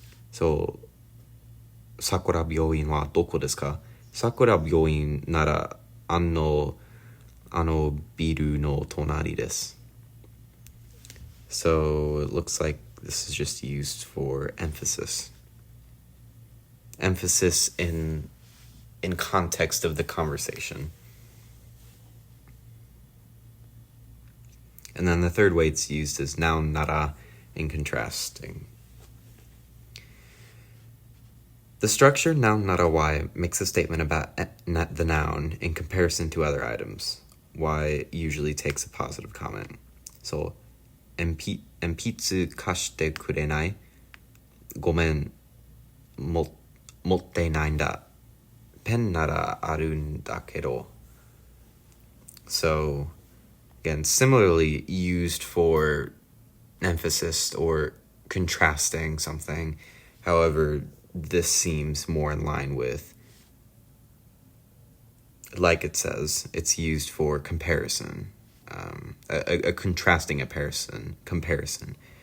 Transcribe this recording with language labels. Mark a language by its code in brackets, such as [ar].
[ja] So, 桜病院はどこですか？桜病院ならあのビルの隣です。 [en] So it looks like this is just used for emphasis. Emphasis in context of the conversation. And then the third way it's used is noun nara in contrasting. The structure noun nara Y makes a statement about the noun in comparison to other items. Y usually takes a positive comment. [ja] So, 鉛筆貸してくれない？ごめん、持ってないんだ。ペンならあるんだけど。 [en] So, again, similarly used for emphasis or contrasting something. However, this seems more in line with, like it says, it's used for comparison, a contrasting comparison.